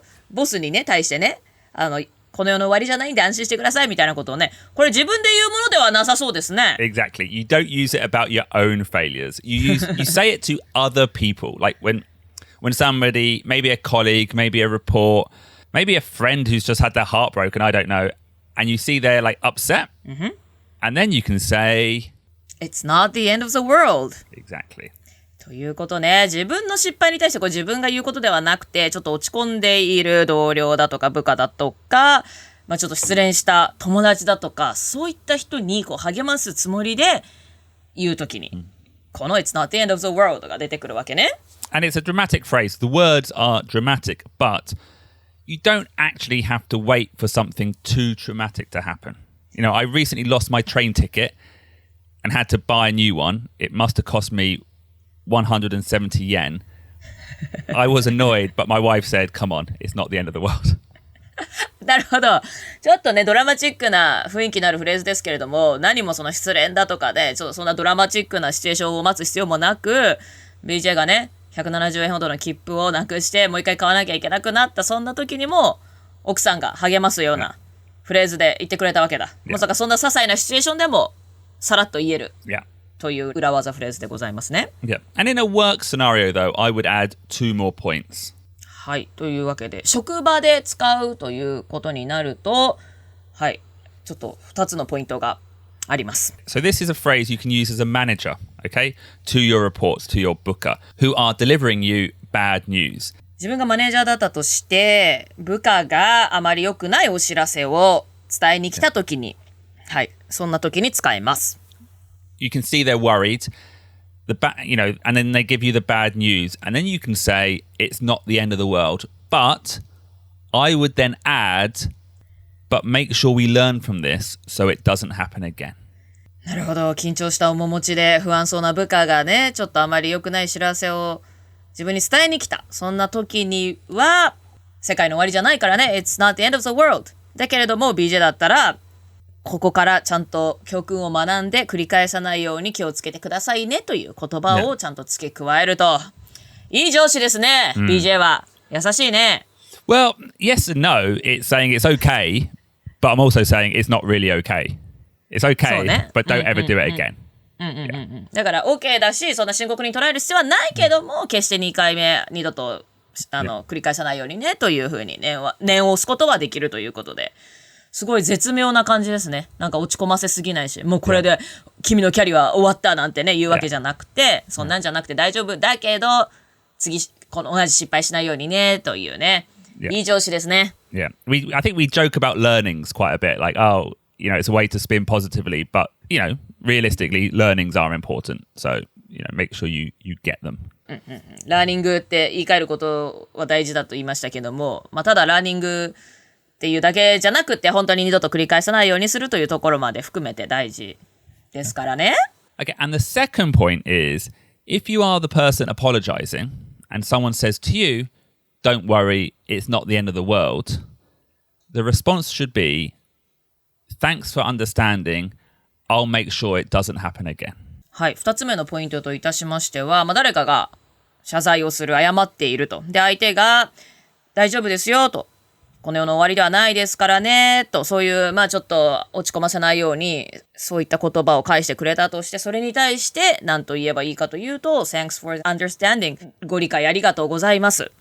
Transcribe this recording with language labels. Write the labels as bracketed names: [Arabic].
[Japanese] ボスにね、対してね、この世の終わりじゃないんで安心してくださいみたいなことをね、これ自分で言うものではなさそうですね。 [English] Exactly. You don't use it about your own failures. You say it to other people. Like when somebody, maybe a colleague, maybe a report, maybe a friend who's just had their heart broken, I don't know, and you see they're like upset, and then you can say, It's not the end of the world. Exactly. [Japanese] ということね、自分の失敗に対してこれ自分が言うことではなくて、ちょっと落ち込んでいる同僚だとか部下だとか、ちょっと失恋した友達だとか、そういった人に励ますつもりで言うときに、この [English] It's not the end of the world [Japanese] が出てくるわけね。 [English] And it's a dramatic phrase. The words are dramatic, but you don't actually have to wait for something too traumatic to happen. I recently lost my train ticket and had to buy a new one. It must have cost me 170 yen. I was annoyed, but my wife said, come on, it's not the end of the world. [Japanese] なるほど。ちょっとね、ドラマチックな雰囲気のあるフレーズですけれども、何もその失恋だとかで、そんなドラマチックなシチュエーションを待つ必要もなく、BJ がね、170円ほどの切符をなくして、もう一回買わなきゃいけなくなった、そんな時にも、奥さんが励ますようなフレーズで言ってくれたわけだ。まさかそんな些細なシチュエーションでも、さらっと言える。 [English] Yeah. [Japanese] という裏技フレーズでございますね。 [English] Yeah. And in a work scenario, though, I would add 2 more points. [Japanese] はい。というわけで、職場で使うということになると、はい。ちょっと2つのポイントがあります。 [English] So this is a phrase you can use as a manager, okay, to your reports, to your booker, who are delivering you bad news. [Japanese] 自分がマネージャーだったとして、部下があまり良くないお知らせを伝えに来たときに、はい。そんな時に使えます。 [English] You can see they're worried, and then they give you the bad news, and then you can say it's not the end of the world. But I would then add, but make sure we learn from this so it doesn't happen again. [Japanese] なるほど。緊張した面持ちで不安そうな部下がね、ちょっとあまり良くない知らせを自分に伝えに来た。そんな時には、世界の終わりじゃないからね。 [English] It's not the end of the world. [Japanese] だけれども BJ だったら、ここからちゃんと教訓を学んで繰り返さないように気をつけてくださいねという言葉をちゃんと付け加えると。いい上司ですね、BJ は。優しいね。 [English] Well, yes and no. It's saying it's okay, but I'm also saying it's not really okay. It's okay, but don't ever do it again. [Japanese] だから OK だし、そんな深刻に捉える必要はないけども、決して2回目、二度と繰り返さないようにねというふうに念を押すことはできるということで。すごい絶妙な感じですね。なんか落ち込ませすぎないし、もうこれで君のキャリアは終わったなんてね言うわけじゃなくて、そんなんじゃなくて大丈夫だけど、次この同じ失敗しないようにねというね、いい上司ですね。 [English] Yeah, I think we joke about learnings quite a bit, like it's a way to spin positively, but realistically, learnings are important. So make sure you get them. [Japanese] ラーニングって言い換えることは大事だと言いましたけども、ただラーニングっていうだけじゃなくて、本当に二度と繰り返さないようにするというところまで含めて大事ですからね。 [English] Okay, and the second point is, if you are the person apologizing and someone says to you, don't worry, it's not the end of the world, the response should be, thanks for understanding, I'll make sure it doesn't happen again. [Japanese] はい、2つ目のポイントといたしましては、誰かが謝罪をする、謝っていると。で、相手が大丈夫ですよと。この世の終わりではないですからねと、そういうちょっと落ち込ませないようにそういった言葉を返してくれたとして、それに対して何と言えばいいかというと [English] Thanks for understanding [Japanese] ご理解ありがとうございます。